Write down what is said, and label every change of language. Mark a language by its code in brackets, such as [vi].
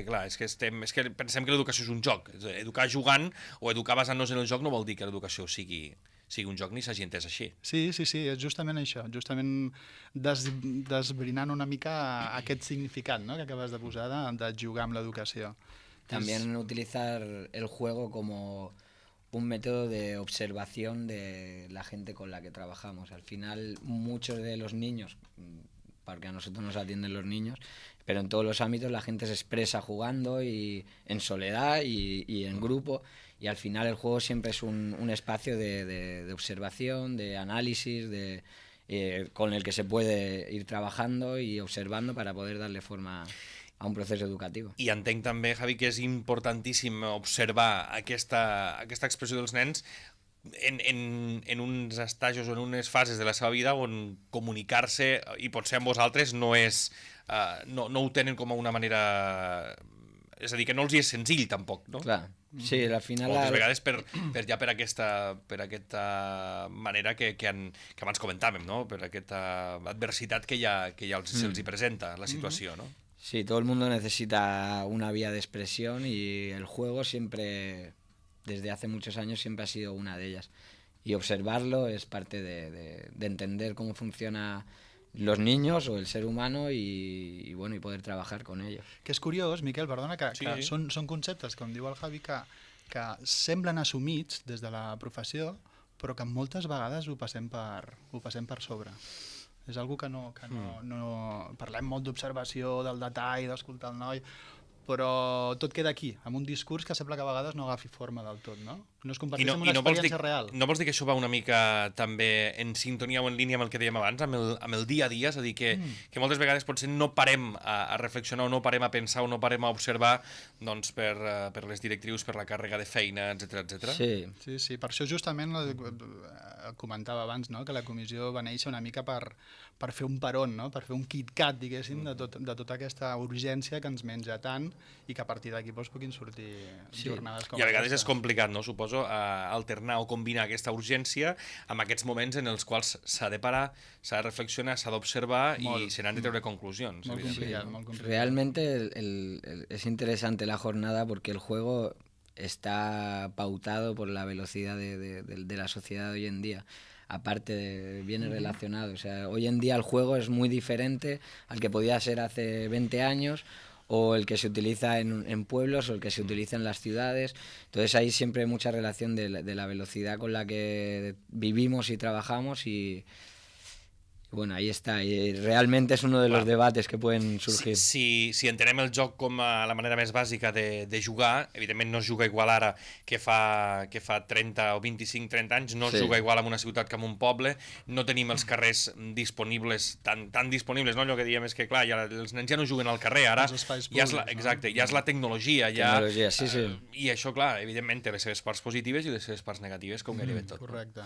[ca] De, clar, és que pensem que l'educació és un joc. Educar jugant o educar basant-nos en el joc no vol dir que l'educació sigui un joc ni s'hagi entès així. Sí, és justament això, justament desbrinant una mica aquest significat, ¿no? Que acabes de posar de jugar amb l'educació. [es] También utilizar el juego como un método de observación de la gente con la que trabajamos. Al final, muchos de los niños, porque a nosotros nos atienden los niños, pero en todos los ámbitos la gente se expresa jugando y en soledad y en grupo. Y al final el juego siempre es un espacio de observación, de análisis, con el que se puede ir trabajando y observando para poder darle forma a un [ca] procés educatiu. I entenc també, Javi, que és importantíssim observar aquesta expressió dels nens en uns estajos o en unes fases de la seva vida on comunicar-se, i potser amb vosaltres no ho tenen com a una manera... És a dir, que no els hi és senzill, tampoc, no? Clar, sí, al final... Moltes vegades per aquesta manera que abans comentàvem, no? Per aquesta adversitat que ja se'ls hi presenta la situació, no? [es] Sí, todo el mundo necesita una vía de expresión y el juego siempre, desde hace muchos años, siempre ha sido una de ellas. Y observarlo es parte de entender cómo funciona los niños o el ser humano y bueno, y poder trabajar con ellos. [ca] Que és curiós, Miquel, perdona, que són conceptes, com diu el Javi, que semblen assumits des de la professió, però que moltes vegades ho passem per sobre. És algo que no parlem molt d'observació, del detall, d'escoltar el noi, però tot queda aquí, amb un discurs que sembla que a vegades no agafi forma del tot, no? No es comparteix amb una experiència real. No vols dir que això va una mica també en sintonia o en línia amb el que dèiem abans, amb el dia a dia? És a dir, que moltes vegades potser no parem a reflexionar o no parem a pensar o no parem a observar doncs, per les directrius, per la càrrega de feina, etc. Sí, per això justament comentava abans, no? Que la comissió va néixer una mica per fer un peron, no? Per fer un KitKat, diguéssim, de tota aquesta urgència que ens menja tant i que a partir d'aquí puguin sortir jornades com aquesta. I a vegades és complicat, no? Suposo, alternar o combinar aquesta urgència amb aquests moments en els quals s'ha de parar, s'ha de reflexionar, s'ha d'observar i se n'han de treure conclusions. Molt complicat. [es] Realmente es interesante la jornada porque el juego está pautado por la velocidad de la sociedad de hoy en día. aparte viene relacionado. O sea, hoy en día el juego es muy diferente al que podía ser hace 20 años, o el que se utiliza en pueblos, o el que se utiliza en las ciudades. Entonces hay siempre mucha relación de la velocidad con la que vivimos y trabajamos, y bueno, ahí està, [ca] i realment és un dels debates que poden sorgir. Si entenem el joc com a la manera més bàsica de jugar, evidentment no es juga igual ara que fa 30 o 25-30 anys, no es juga igual en una ciutat que en un poble, no tenim els carrers disponibles, tan disponibles, no? Allò que diem és que, clar, els nens ja no juguen al carrer, ara ja és la tecnologia, i això, clar, evidentment té les seves parts positives i les seves parts negatives, com gairebé tot.